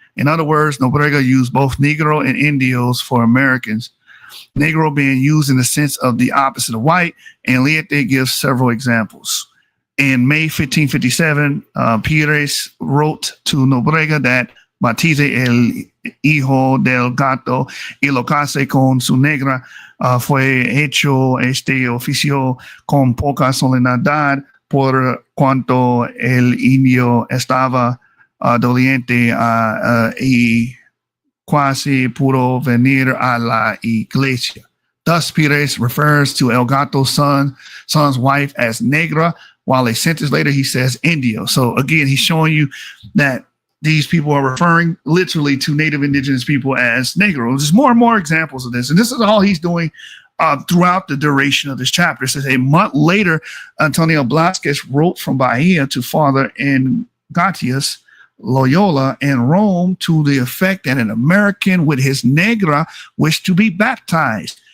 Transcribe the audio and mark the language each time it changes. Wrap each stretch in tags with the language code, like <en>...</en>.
<en>In other words, Nobrega used both Negro and Indios for Americans, Negro being used in the sense of the opposite of white, and Liete gives several examples. In May 1557, Pires wrote to Nobrega that</en> <es>batice el hijo del gato y lo case con su negra, fue hecho este oficio con poca solemnidad por cuanto el indio estaba doliente y quasi pudo venir a la iglesia.</es> <en>Thus, Pires refers to El Gato's son's wife as negra, while a sentence later he says indio. So again, he's showing you that these people are referring literally to native indigenous people as negros. There's more and more examples of this. And this is all he's doing throughout the duration of this chapter. It says a month later, Antonio Blasquez wrote from Bahia to Father Engatius Loyola in Rome to the effect that an American with his negra wished to be baptized.</en>